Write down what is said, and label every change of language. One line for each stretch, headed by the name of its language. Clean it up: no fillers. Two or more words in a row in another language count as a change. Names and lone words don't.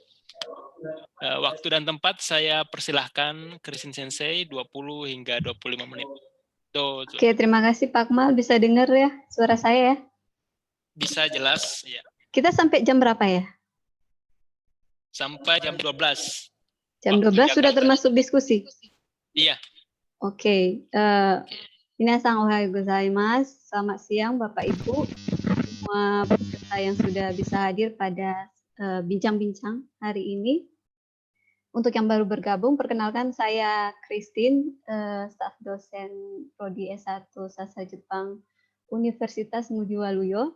Indonesian: Waktu dan tempat saya persilahkan Christine Sensei 20 hingga 25 menit. Oke, terima kasih Pak Akmal. Bisa dengar ya suara saya ya? Bisa jelas ya. Kita sampai jam berapa ya? Sampai jam 12. Jam 12 sudah termasuk diskusi? Iya. Oke.
Japanese: Minasan ohayou gozaimasu.
Indonesian: Selamat siang Bapak Ibu. Semua peserta yang sudah bisa hadir pada bincang-bincang hari ini. Untuk yang baru bergabung, perkenalkan saya Christine, staf dosen Prodi S1 Sastra Jepang Universitas Ngudi Waluyo.